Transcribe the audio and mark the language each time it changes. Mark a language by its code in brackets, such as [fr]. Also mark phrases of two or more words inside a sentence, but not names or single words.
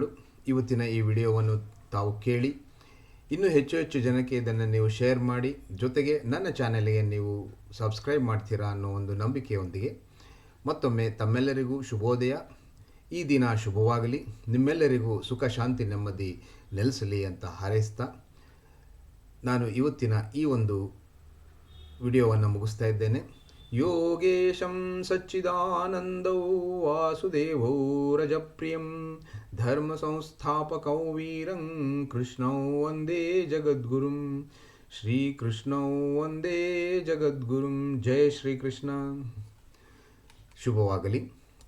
[kn] ಇವತ್ತಿನ ಈ ವಿಡಿಯೋವನ್ನು ತಾವು ಕೇಳಿ ಇನ್ನೂ ಹೆಚ್ಚು ಜನಕ್ಕೆ ಇದನ್ನು ನೀವು ಶೇರ್ ಮಾಡಿ, ಜೊತೆಗೆ ನನ್ನ ಚಾನೆಲ್ಗೆ ನೀವು ಸಬ್ಸ್ಕ್ರೈಬ್ ಮಾಡ್ತೀರಾ ಅನ್ನೋ ಒಂದು ನಂಬಿಕೆಯೊಂದಿಗೆ ಮತ್ತೊಮ್ಮೆ ತಮ್ಮೆಲ್ಲರಿಗೂ ಶುಭೋದಯ. ಈ ದಿನ ಶುಭವಾಗಲಿ, ನಿಮ್ಮೆಲ್ಲರಿಗೂ ಸುಖ ಶಾಂತಿ ನೆಮ್ಮದಿ ನೆಲೆಸಲಿ ಅಂತ ಹಾರೈಸ್ತಾ ನಾನು ಇವತ್ತಿನ ಈ ಒಂದು ವಿಡಿಯೋವನ್ನು ಮುಗಿಸ್ತಾ ಇದ್ದೇನೆ. [sa] ಯೋಗೇಶಂ ಸಚ್ಚಿದಾನಂದೌ ವಾಸುದೇವೋ ರಜಪ್ರಿಯಂ ಧರ್ಮ ಸಂಸ್ಥಾಪಕೌ ವೀರಂ ಕೃಷ್ಣೌ ವಂದೇ ಜಗದ್ಗುರುಂ ಶ್ರೀಕೃಷ್ಣೌ ವಂದೇ ಜಗದ್ಗುರುಂ. [kn] ಜಯ ಶ್ರೀಕೃಷ್ಣ. ಶುಭವಾಗಲಿ.